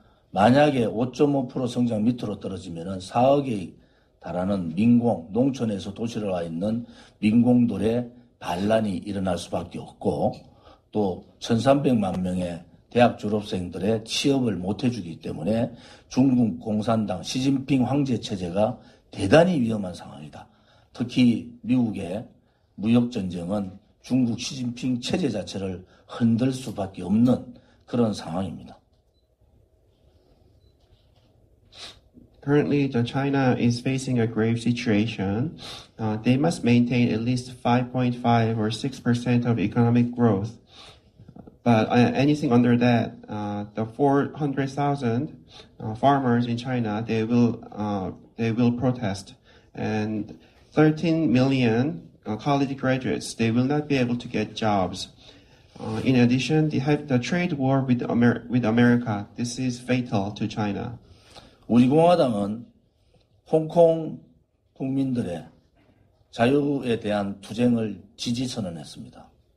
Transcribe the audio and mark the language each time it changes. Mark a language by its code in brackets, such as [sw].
[ko] 만약에 5.5% 성장 밑으로 떨어지면은 4억에 달하는 민공, 농촌에서 도시로 와 있는 민공들의 반란이 일어날 수밖에 없고, 또 1,300만 명의 대학 졸업생들의 취업을 못 해주기 때문에 중국 공산당 시진핑 황제 체제가 대단히 위험한 상황이다. 특히 미국의 무역전쟁은 중국 시진핑 체제 자체를 흔들 수밖에 없는 그런 상황입니다. [en] Currently, China is facing a grave situation. They must maintain at least 5.5 or 6% of economic growth. But anything under that, the 400,000 farmers in China, they will protest, and 13 million college graduates, they will not be able to get jobs. In addition, they have the trade war with America. This is fatal to China. [ko] 우리 공화당은 홍콩 국민들의 자유에 대한 투쟁을 지지 선언했습니다.